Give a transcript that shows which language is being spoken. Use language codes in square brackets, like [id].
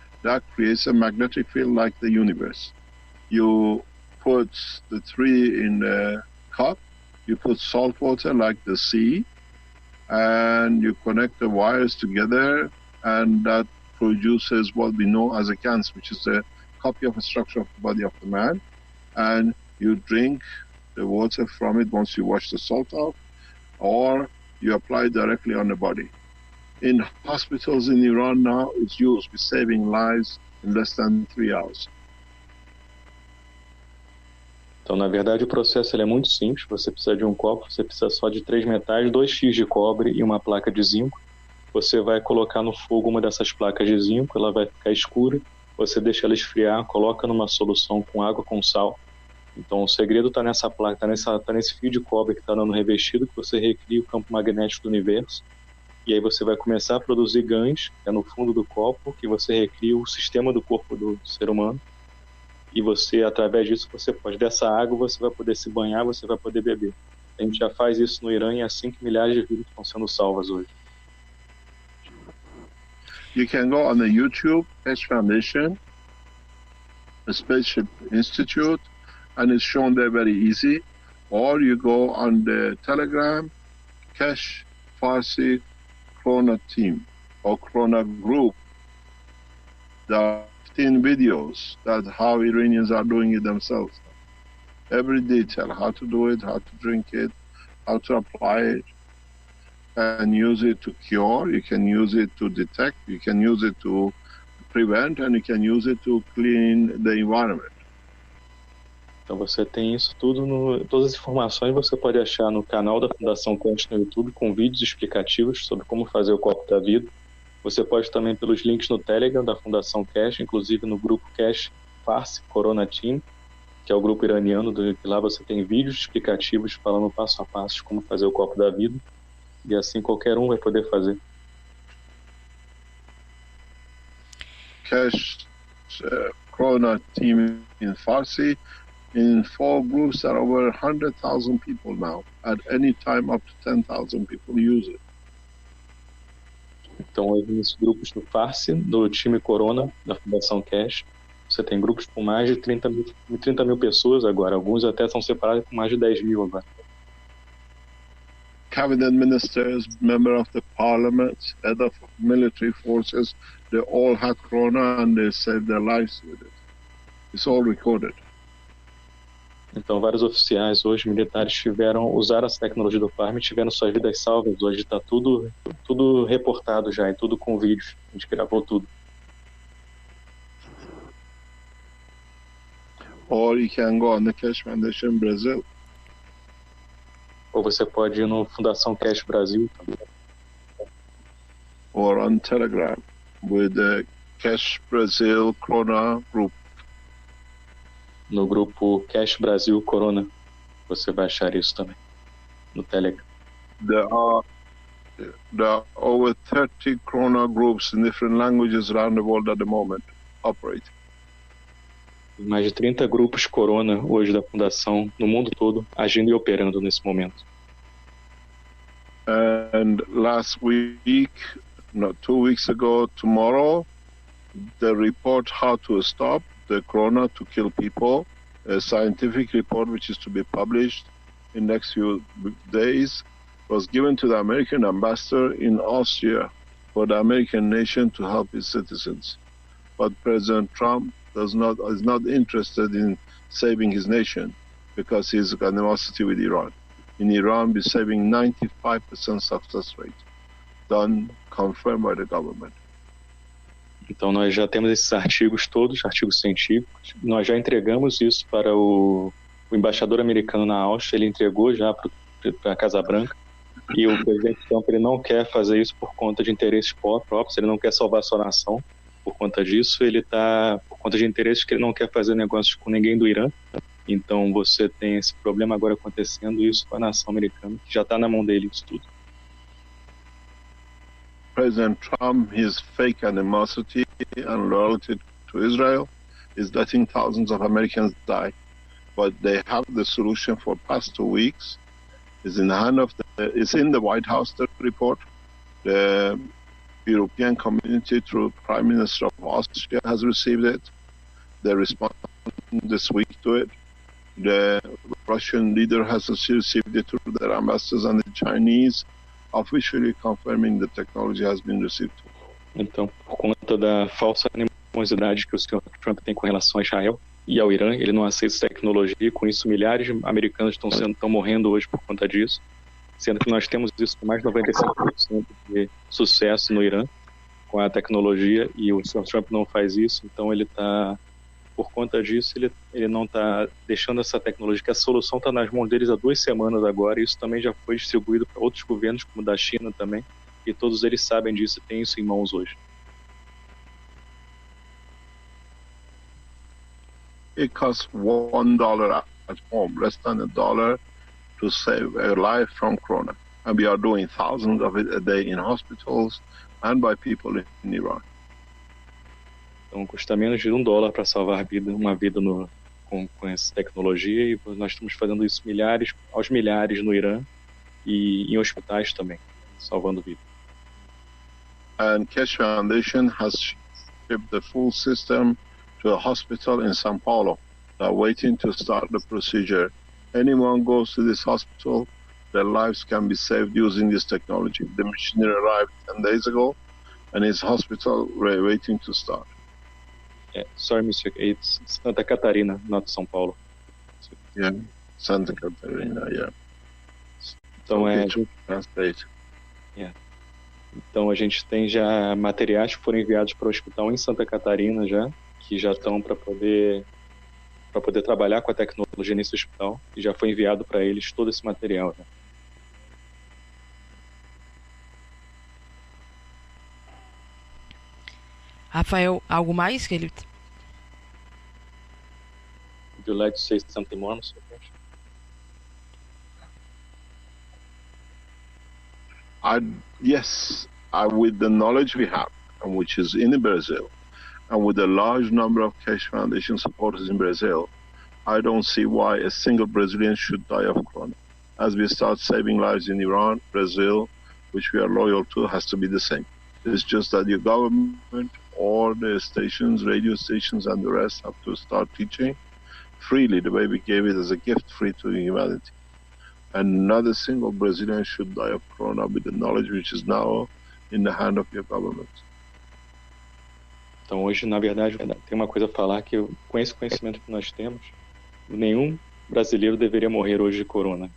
[en] That creates a magnetic field like the universe. You put the 3 in the cup, you put salt water like the sea, and you connect the wires together, and that produces what we know as a Gans, which is a copy of the structure of the body of the man. And you drink the water from it once you wash the salt off, or you apply it directly on the body. In hospitals in Iran now, it's used for saving lives in less than 3 hours. [pt] Então, na verdade, o processo é muito simples. Você precisa de um copo, você precisa só de 3 metais, 2 fios de cobre e uma placa de zinco. Você vai colocar no fogo uma dessas placas de zinco, ela vai ficar escura. Você deixa ela esfriar, coloca numa solução com água com sal. Então, o segredo está nessa placa, está nesse fio de cobre que está dando revestido, que você recria o campo magnético do universo. E aí você vai começar a produzir gãs, que é no fundo do copo, que você recria o sistema do corpo do ser humano. E você, através disso, dessa água, você vai poder se banhar, você vai poder beber. A gente já faz isso no Irã e é assim que milhares de vidas estão sendo salvas hoje. [en] You can go on the YouTube, Keshe Foundation, the Spaceship Institute, and it's shown there very easy. Or you go on the Telegram, Keshe Farsi Krona team or Krona group. There are 15 videos that how Iranians are doing it themselves. Every detail, how to do it, how to drink it, how to apply it, and use it to cure, you can use it to detect, you can use it to prevent, and you can use it to clean the environment. [pt] Então você tem isso tudo, todas as informações você pode achar no canal da Fundação Keshe no YouTube, com vídeos explicativos sobre como fazer o copo da vida. Você pode também pelos links no Telegram da Fundação Keshe, inclusive no grupo Keshe Farsi Corona Team, que é o grupo iraniano, que lá você tem vídeos explicativos falando passo a passo de como fazer o copo da vida, e assim qualquer um vai poder fazer. [en] Keshe Corona Team in Farsi, in 4 groups there are over 100,000 people now. At any time up to 10,000 people use it. [pt] Então, nesses grupos do Farsi, do time Corona, da Fundação Keshe, você tem grupos com mais de 30 mil pessoas agora. Alguns até são separados com mais de 10 mil agora. [en] Cabinet ministers, member of the parliament, head of military forces, they all had corona and they saved their lives with it. It's all recorded. [pt] Então, vários oficiais hoje, militares, usaram essa tecnologia do Farm e tiveram suas vidas salvas. Hoje está tudo reportado já, e tudo com vídeos. A gente gravou tudo. [en] Or you can go on the Keshe Foundation Brazil. [pt] Ou você pode ir no Fundação Keshe Brasil também. [en] Or on Telegram with the Keshe Brazil Corona group. [pt] No grupo Keshe Brasil Corona, você vai achar isso também, no Telegram. [en] There are over 30 Corona groups in different languages around the world at the moment operating. [pt] Mais de 30 grupos Corona hoje da Fundação, no mundo todo, agindo e operando nesse momento. [en] And last week, 2 weeks ago, tomorrow, the report how to stop the corona to kill people, a scientific report which is to be published in next few days, was given to the American ambassador in Austria for the American nation to help its citizens. But President Trump is not interested in saving his nation because he's got animosity with Iran. In Iran, we're saving 95% success rate, done, confirmed by the government. [pt] Então nós já temos esses artigos todos, artigos científicos. Nós já entregamos isso para o embaixador americano na Áustria, ele entregou já para a Casa Branca. E o presidente Trump, ele não quer fazer isso por conta de interesses próprios, ele não quer salvar sua nação. Por conta disso, ele está por conta de interesses que ele não quer fazer negócios com ninguém do Irã. Então você tem esse problema agora acontecendo, isso com a nação americana, que já está na mão dele isso tudo. [en] President Trump, his fake animosity and loyalty to Israel is letting thousands of Americans die. But they have the solution for past 2 weeks. It's in the hand of it's in the White House, the report. The European community through Prime Minister of Austria has received it. They responded this week to it. The Russian leader has received it through their ambassadors, and the Chinese officially confirming the technology has been received. [pt] Então, por conta da falsa animosidade que o Sr. Trump tem com relação a Israel e ao Irã, ele não aceita essa tecnologia, e com isso milhares de americanos estão morrendo hoje por conta disso, sendo que nós temos isso com mais de 95% de sucesso no Irã com a tecnologia, e o Sr. Trump não faz isso. Então ele está, por conta disso, ele não está deixando essa tecnologia, que a solução está nas mãos deles há 2 semanas agora, e isso também já foi distribuído para outros governos, como o da China também, e todos eles sabem disso e têm isso em mãos hoje. [en] It costs $1 at home, less than $1, to save a life from corona. And we are doing thousands of it a day in hospitals and by people in Iran. [pt] Então custa menos de $1 para salvar uma vida com essa tecnologia, e nós estamos fazendo isso aos milhares no Irã e em hospitais também, salvando vida. [en] And Keshe Foundation has shipped the full system to a hospital in São Paulo. They're waiting to start the procedure. Anyone goes to this hospital, their lives can be saved using this technology. The machinery arrived 10 days ago, and it's hospital waiting to start. Sorry, Mr. It's Santa Catarina, not São Paulo. Yeah, Santa Catarina, yeah. [pt] Então, [en] translate. [pt] Então a gente tem já materiais que foram enviados para o hospital em Santa Catarina já, que já estão para poder trabalhar com a tecnologia nesse hospital, e já foi enviado para eles todo esse material, né? Rafael, algo mais que ele... [en] Would you like to say something more, Mr. Keshe? Yes, with the knowledge we have, and which is in Brazil, and with a large number of Keshe Foundation supporters in Brazil, I don't see why a single Brazilian should die of corona. As we start saving lives in Iran, Brazil, which we are loyal to, has to be the same. It's just that your government or the stations, radio stations, and the rest have to start teaching freely the way we gave it as a gift free to humanity. And not a single Brazilian should die of corona with the knowledge which is now in the hand of your government. [pt] Então hoje, na verdade, tem uma coisa a falar, que com esse conhecimento que nós temos, nenhum brasileiro deveria morrer hoje de corona.